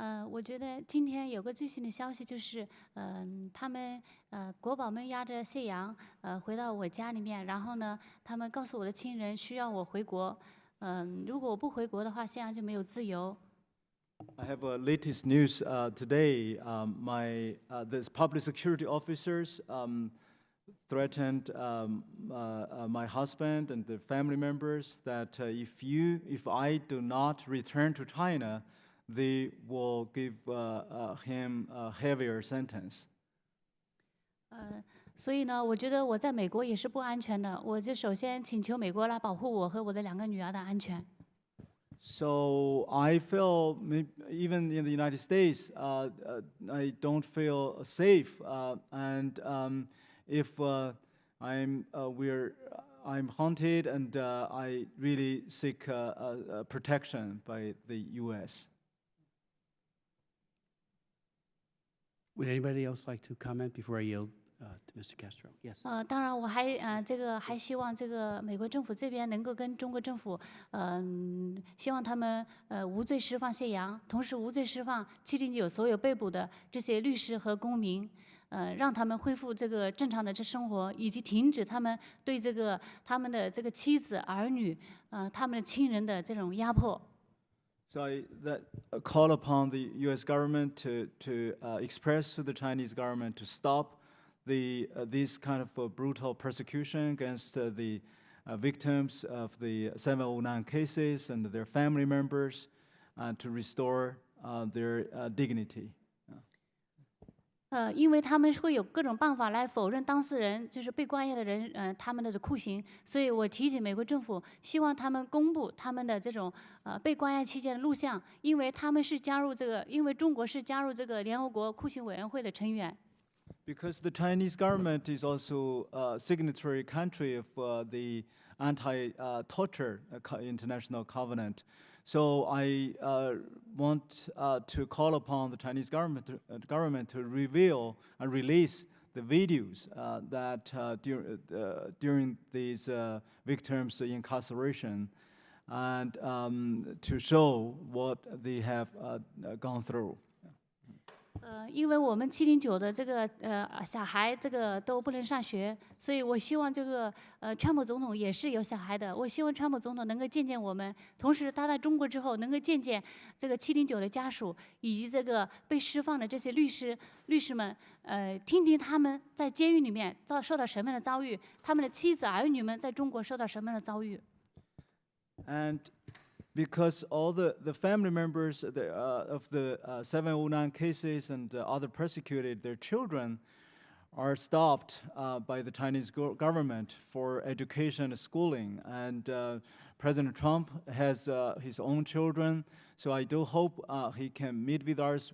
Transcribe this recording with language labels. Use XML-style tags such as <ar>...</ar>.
<zh>我觉得今天有个最新的消息，就是他们国宝们押着谢阳回到我家里面，然后呢，他们告诉我的亲人需要我回国。如果我不回国的话，谢阳就没有自由。</zh> <en>I have a latest news today. This public security officers threatened my husband and the family members that if I do not return to China, they will give him a heavier sentence.</en> <zh>所以呢，我觉得我在美国也是不安全的。我就首先请求美国来保护我和我的2个女儿的安全。</zh> <en>So I feel, even in the United States, I don't feel safe, and if I'm haunted, and I really seek protection by the U.S. Would anybody else like to comment before I yield to Mr. Castro? Yes.</en> <zh>当然，我还希望这个美国政府这边能够跟中国政府，希望他们无罪释放谢阳，同时无罪释放709所有被捕的这些律师和公民，让他们恢复这个正常的生活，以及停止他们对他们的这个妻子、儿女，他们的亲人的这种压迫。</zh> <en>So I call upon the U.S. government to express to the Chinese government to stop this kind of brutal persecution against the victims of the 709 cases and their family members, and to restore their dignity.</en> <zh>因为他们会有各种办法来否认当事人，就是被关押的人，他们的酷刑，所以我提醒美国政府，希望他们公布他们的这种被关押期间的录像，因为他们是因为中国是加入这个联合国酷刑委员会的成员。</zh> <en>Because the Chinese government is also a signatory country of the anti-torture international covenant. So I want to call upon the Chinese government to reveal and release the videos that during these victims' incarceration, and to show what they have gone through.</en> <zh>因为我们709的这个小孩这个都不能上学，所以我希望这个川普总统也是有小孩的。我希望川普总统能够见见我们，同时他在中国之后能够见见这个709的家属以及这个被释放的这些律师们，听听他们在监狱里面受到什么样的遭遇，他们的妻子儿女们在中国受到什么样的遭遇。</zh> <en>And because all the family members of the 709 cases and other persecuted, their children are stopped by the Chinese government for education and schooling, and President Trump has his own children, so I do hope he can meet with us.</en>